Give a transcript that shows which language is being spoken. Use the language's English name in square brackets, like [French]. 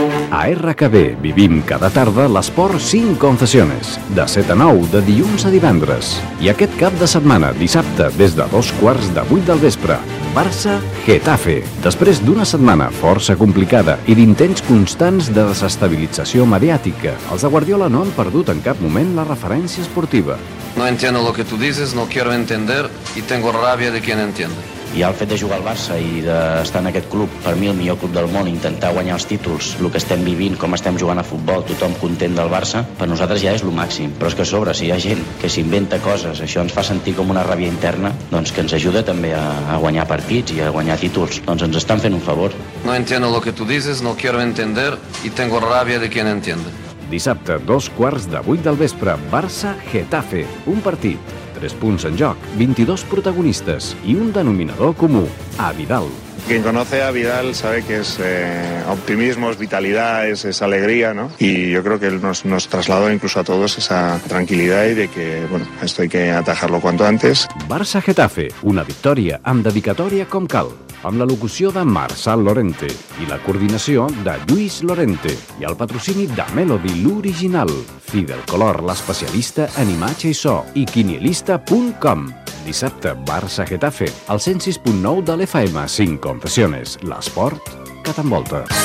[Catalan] A RKB vivim cada tarda l'esport 5 concessiones, de 7 a 9 de dilluns a divendres. I aquest cap de setmana, dissabte, des de 7:45 del vespre, Barça-Getafe. Després d'una setmana força complicada i d'intents constants de desestabilització mediàtica, els de Guardiola no han perdut en cap moment la referència esportiva. [Spanish] No entiendo lo que tú dices, no quiero entender y tengo rabia de quien entiende. [Catalan] I el fet de jugar al Barça i d'estar en aquest club, per mi el millor club del món, intentar guanyar els títols, el que estem vivint, com estem jugant a futbol, tothom content del Barça, per nosaltres ja és el màxim. Però és que a sobre, si hi ha gent que s'inventa coses, això ens fa sentir com una ràbia interna, doncs que ens ajuda també a guanyar partits i a guanyar títols. Doncs ens estan fent un favor. [Spanish] No entiendo lo que tú dices, no quiero entender y tengo rabia de quien entiende. [Catalan] Dissabte, 7:45 del vespre, Barça-Getafe, un partit. 3 punts en joc, 22 protagonistes i un denominador comú, a Vidal. [Spanish] Quien conoce a Vidal sabe que es optimismo, es vitalidad, es alegría, ¿no? Y yo creo que él nos trasladó incluso a todos esa tranquilidad y de que, bueno, esto hay que atajarlo cuanto antes. [Catalan] Barça-Getafe, una victòria amb dedicatòria com cal, amb la locució de Marçal Lorente i la coordinació de Lluís Lorente i el patrocini de Melody, l'original. Fidel Color, l'especialista en imatge i so, i quinielista.com. Dissabte, Barça-Getafe, al 106.9 de l'FM, 5 concessiones, l'esport que t'envolta.